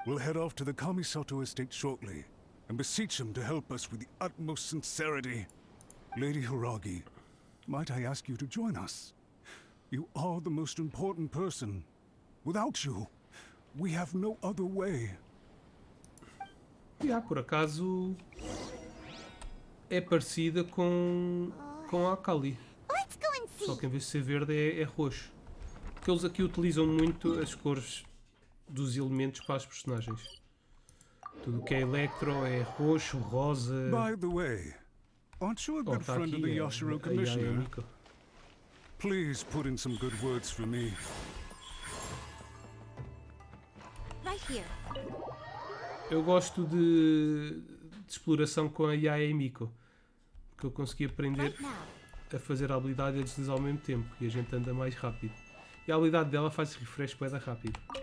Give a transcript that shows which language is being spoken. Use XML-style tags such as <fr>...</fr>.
<en>We'll head off to the Kamisato estate shortly and beseech him to help us with the utmost sincerity. Lady Hiragi, might I ask you to join us? You are the most important person. Without you, we have no other way.</en> <pt>Por acaso é parecida com a Akali. Só que em vez de ser verde é roxo. Porque eles aqui utilizam muito as cores dos elementos para as personagens. Tudo que é electro é roxo, rosa.</pt> <en>By the way, aren't you a good friend of the Yashiro Commissioner? Please put in some good words for me. Right here.</en> <pt>Eu gosto de exploração com a Yae Miko, porque eu consegui aprender a fazer a habilidade e a deslizar ao mesmo tempo e a gente anda mais rápido. E a habilidade dela faz refresh bem rápido.</pt>